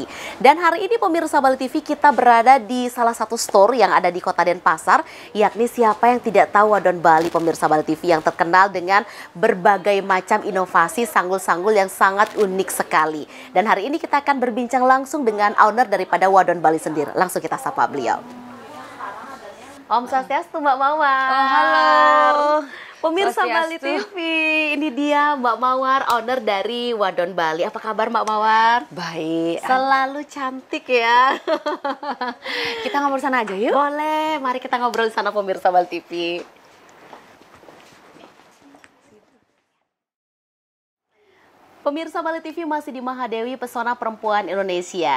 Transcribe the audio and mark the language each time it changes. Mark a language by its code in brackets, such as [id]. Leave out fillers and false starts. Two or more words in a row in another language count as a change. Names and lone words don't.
[id] Dan hari ini pemirsa Bali TV kita berada di salah satu store yang ada di Kota Denpasar, yakni siapa yang tidak tahu Wadon Bali pemirsa Bali TV yang terkenal dengan berbagai macam inovasi sanggul-sanggul yang sangat unik sekali. Dan hari ini kita akan berbincang langsung dengan owner daripada Wadon Bali sendiri. Langsung kita sapa beliau. Om Swastiastu, Mbak Mawar. Oh, halo. Pemirsa Bali TV, ini dia Mbak Mawar, owner dari Wadon Bali. Apa kabar Mbak Mawar? Baik. Selalu cantik ya. Kita ngobrol sana aja yuk. Boleh, mari kita ngobrol di sana pemirsa Bali TV. Pemirsa Bali TV masih di Mahadewi Pesona Perempuan Indonesia.